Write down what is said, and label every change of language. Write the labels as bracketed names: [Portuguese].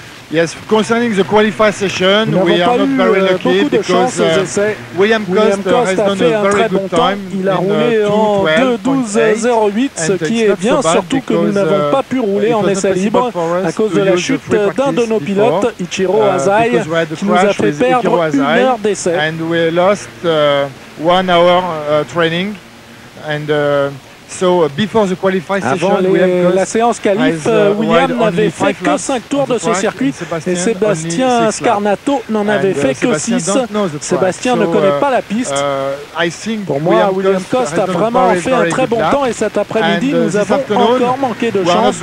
[English] Yes, concerning the qualify session, we are not very lucky because William Coste has done a very good time. [French] Il a roulé en 2:12.08, ce qui est bien, surtout que nous n'avons pas pu rouler en essai libre à cause de la chute d'un de nos pilotes, Ichiro Azai, qui nous a fait perdre 1 heure d'essai. [English] And we lost 1 hour training. And so before the qualify session, [French] la séance qualif, William n'avait fait que 5 tours de ce circuit et Sébastien Scarnato n'en avait fait que 6. Sébastien ne connaît pas la piste. Pour moi, William Coste a vraiment fait un très bon temps et cet après-midi, nous avons encore manqué de chance.